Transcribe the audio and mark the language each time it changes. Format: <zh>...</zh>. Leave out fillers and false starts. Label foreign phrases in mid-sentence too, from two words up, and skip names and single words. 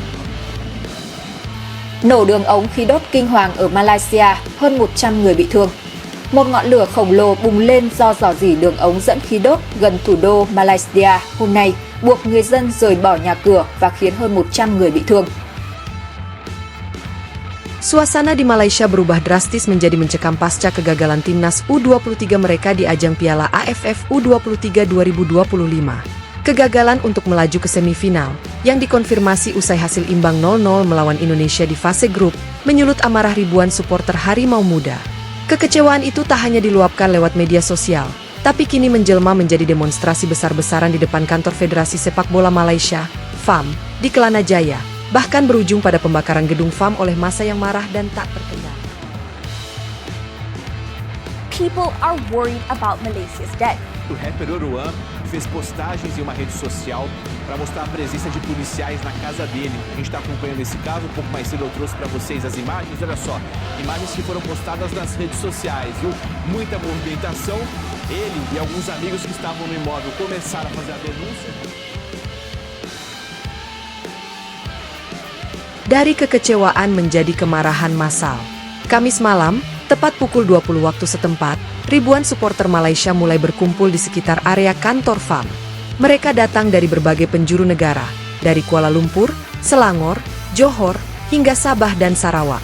<vi>Nổ đường ống khí đốt kinh hoàng ở Malaysia, hơn 100 người bị thương. Một ngọn lửa khổng lồ bùng lên do rò rỉ đường ống dẫn khí đốt gần thủ đô Malaysia hôm nay, buộc người dân rời bỏ nhà cửa và khiến hơn 100 người bị thương.</vi> <id>Suasana di Malaysia berubah drastis menjadi mencekam pasca kegagalan timnas U23 mereka di ajang Piala AFF U23 2025. Kegagalan untuk melaju ke semifinal, yang dikonfirmasi usai hasil imbang 0-0 melawan Indonesia di fase grup, menyulut amarah ribuan supporter Harimau Muda. Kekecewaan itu tak hanya diluapkan lewat media sosial, tapi kini menjelma menjadi demonstrasi besar-besaran di depan kantor Federasi Sepak Bola Malaysia, FAM, di Kelana Jaya, bahkan berujung pada pembakaran gedung FAM oleh massa yang marah dan tak terkendali.</id> <en>People are worried about Malaysia's debt.</en> <pt>O rapper Oruan fez postagens em uma rede social para mostrar a presença de policiais na casa dele. A gente está acompanhando esse caso, um pouco mais cedo eu trouxe para vocês as imagens. Olha só, imagens que foram postadas nas redes sociais, viu? Muita movimentação. Ele e alguns amigos que estavam no imóvel começaram a fazer a denúncia.</pt> <id>Dari kekecewaan menjadi kemarahan massal. Kamis malam, tepat pukul 20 waktu setempat, ribuan supporter Malaysia mulai berkumpul di sekitar area kantor FAM. Mereka datang dari berbagai penjuru negara, dari Kuala Lumpur, Selangor, Johor, hingga Sabah dan Sarawak.</id>